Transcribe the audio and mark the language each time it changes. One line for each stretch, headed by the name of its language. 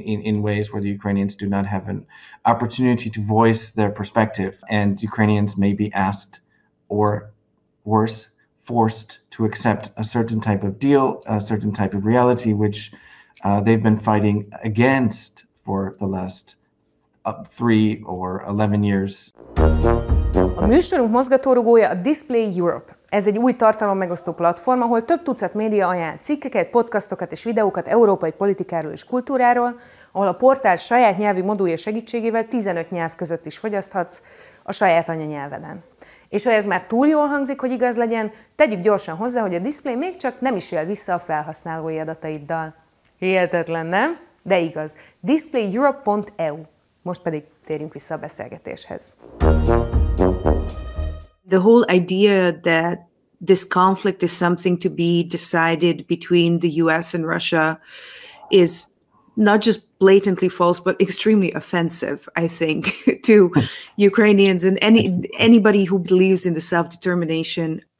English: in ways where the Ukrainians do not have an opportunity to voice their perspective, and Ukrainians may be asked, or worse, forced to accept a certain type of deal, a certain type of reality, which they've been fighting against for the last 3 or 11 years.
Hungarian: A műsorunk mozgatórugója a Display Europe. Ez egy új tartalommegosztó platform, ahol több tucat média ajánl cikkeket, podcastokat és videókat európai politikáról és kultúráról, ahol a portál saját nyelvi modulja segítségével 15 nyelv között is fogyaszthatsz a saját anyanyelveden. És ha ez már túl jól hangzik, hogy igaz legyen, tegyük gyorsan hozzá, hogy a Display még csak nem is él vissza a felhasználói adataiddal. Hihetetlen, nem? De igaz. displayeurope.eu. Most pedig térjünk vissza a beszélgetéshez.
English: The whole idea that this conflict is something to be decided between the US and Russia is not just blatantly false, but extremely offensive, I think, to Ukrainians and anybody who believes in the self-determination.